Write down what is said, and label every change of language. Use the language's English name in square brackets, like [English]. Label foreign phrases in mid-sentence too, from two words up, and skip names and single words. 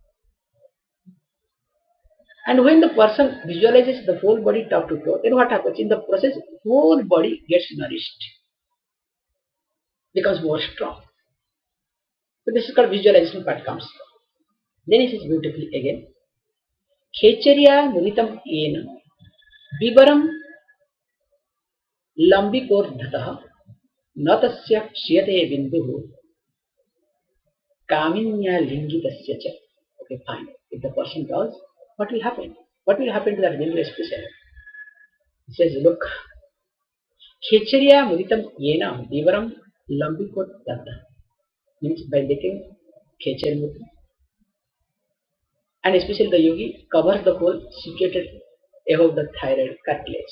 [English] And when the person visualizes the whole body top to toe, then what happens? In the process, whole body gets nourished, becomes more strong. So this is called visualization part comes. Then it is beautifully again. [Sanskrit] खेचर्या मुद्रितं येन विवरं लम्बिकोर्ध्वतः न तस्य क्षीयते बिन्दुः कामिन्या लिङ्गितस्य च. [English] Okay, fine. If the person does, what will happen? What will happen to that Bindu especially? He says, look, [Sanskrit] खेचर्या मुद्रितं येन विवरं लम्बिकोर्ध्वतः [English] means by licking Khechari Mudra. And especially the yogi covers the hole situated above the thyroid cartilage.